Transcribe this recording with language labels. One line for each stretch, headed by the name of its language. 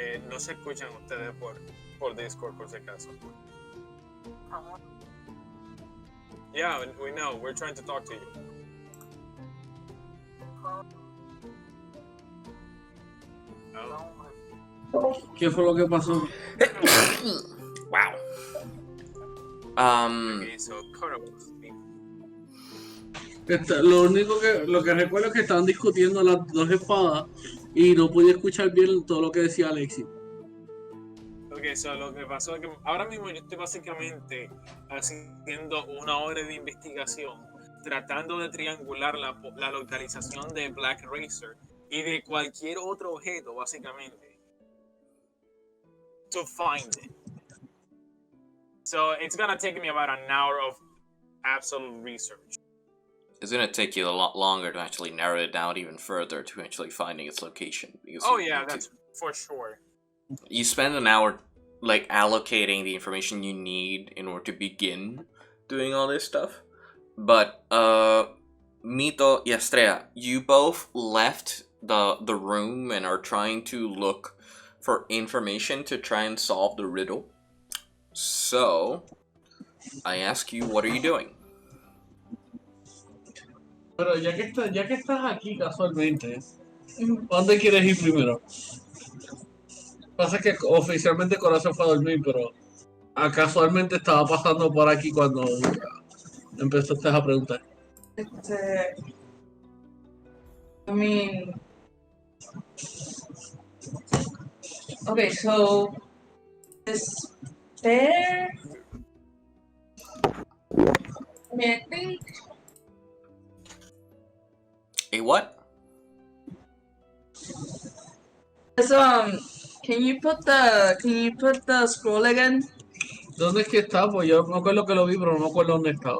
Spanish: No se escuchan ustedes por Discord, por si acaso.
English: Yeah, we know. We're trying to talk to you.
Spanish: ¿Qué fue lo que pasó?
English: Wow. Okay, so Cora will speak.
Spanish: Lo que recuerdo es que estaban discutiendo las dos espadas y no pude escuchar bien todo lo que decía Alexis. Ok, so lo que pasó es que ahora mismo yo estoy básicamente haciendo una hora de investigación, tratando de triangular la localización de Black Racer y de cualquier otro objeto, básicamente,
English: to find it. So it's gonna take me about an hour of absolute research. It's gonna take you a lot longer to actually narrow it down even further to actually finding its location. Because That's for sure. You spend an hour like allocating the information you need in order to begin doing all this stuff. But Mito y Estrella, you both left the room and are trying to look for information to try and solve the riddle. So I ask you, what are you doing?
Spanish: Pero ya que estás aquí casualmente, ¿dónde quieres ir primero? Pasa que oficialmente Corazón fue a dormir, pero casualmente estaba pasando por aquí cuando empezaste a preguntar.
English: I mean, okay, so this bear. I mean, I think. A what? Can you put the scroll again?
Spanish: ¿Dónde es que está? Pues yo me acuerdo que lo vi, pero no me acuerdo dónde está.